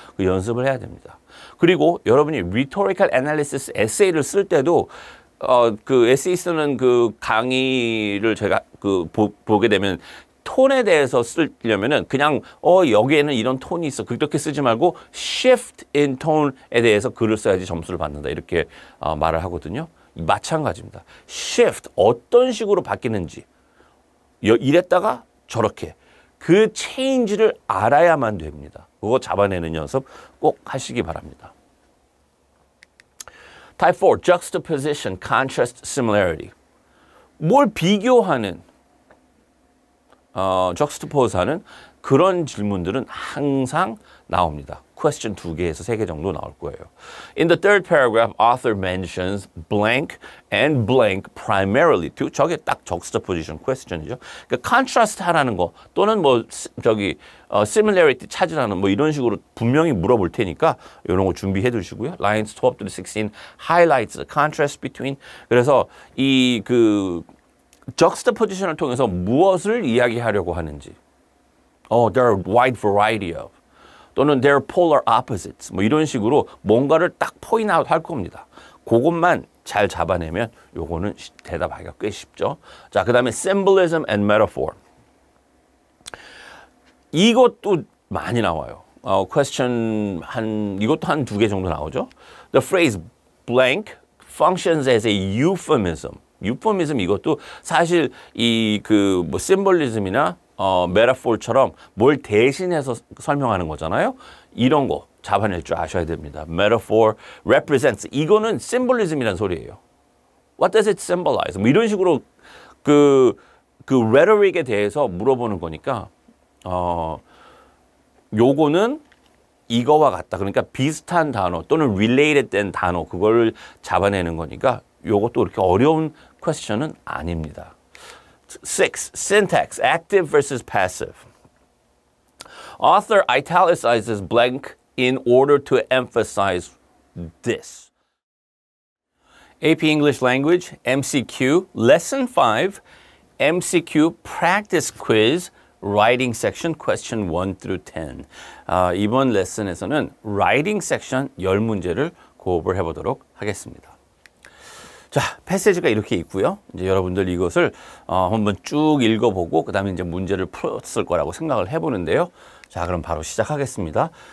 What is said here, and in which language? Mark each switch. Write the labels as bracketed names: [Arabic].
[Korean] 그 연습을 해야 됩니다. 그리고 여러분이 rhetorical analysis 에세이를 쓸 때도 그 에세이 쓰는 그 강의를 제가 보게 되면 톤에 대해서 쓰려면은 그냥 여기에는 이런 톤이 있어 그렇게 쓰지 말고 shift in tone에 대해서 글을 써야지 점수를 받는다 이렇게 말을 하거든요. 마찬가지입니다. shift 어떤 식으로 바뀌는지 이랬다가 저렇게 그 change를 알아야만 됩니다. 그거 잡아내는 연습 꼭 하시기 바랍니다. [English] Type 4, juxtaposition, contrast, similarity. [Korean] 뭘 비교하는, juxtapose하는 그런 질문들은 항상 나옵니다. question 2개에서 3개 정도 나올 거예요. [English] In the third paragraph, author mentions blank and blank primarily to. [Korean] 저게 딱 juxtaposition question이죠. 그러니까 contrast 하라는 거 또는 similarity 찾으라는 이런 식으로 분명히 물어볼 테니까 이런 거 준비해 두시고요. [English] Lines 12 to 16 highlights the contrast between. [Korean] 그래서 이 juxtaposition을 통해서 무엇을 이야기하려고 하는지. [English] There are wide variety of. 또는 they're polar opposites. [Korean] 이런 식으로 뭔가를 딱 point out 할 겁니다. 그것만 잘 잡아내면 요거는 대답하기가 꽤 쉽죠. 자, 그 다음에 symbolism and metaphor. 이것도 많이 나와요. question 이것도 한 2개 정도 나오죠. [English] The phrase blank functions as a euphemism. euphemism [Korean] 이것도 사실 symbolism이나 metaphor처럼 뭘 대신해서 설명하는 거잖아요. 이런 거 잡아낼 줄 아셔야 됩니다. [English] metaphor represents. [Korean] 이거는 symbolism이라는 소리예요. [English] What does it symbolize? [Korean] 뭐 이런 식으로 그 rhetoric에 대해서 물어보는 거니까 요거는 이거와 같다. 그러니까 비슷한 단어 또는 related 된 단어 그걸 잡아내는 거니까 요것도 그렇게 어려운 퀘스천은 아닙니다. [English] 6. Syntax, active versus passive. Author italicizes blank in order to emphasize this. AP English Language, MCQ, Lesson 5, MCQ Practice Quiz, Writing Section, Question 1 through 10. [Korean] 이번 레슨에서는 Writing Section 10문제를 고업을 해보도록 하겠습니다. 자, 패시지가 이렇게 있고요. 이제 여러분들 이것을 한번 쭉 읽어보고 그 다음에 이제 문제를 풀었을 거라고 생각을 해보는데요. 자, 그럼 바로 시작하겠습니다.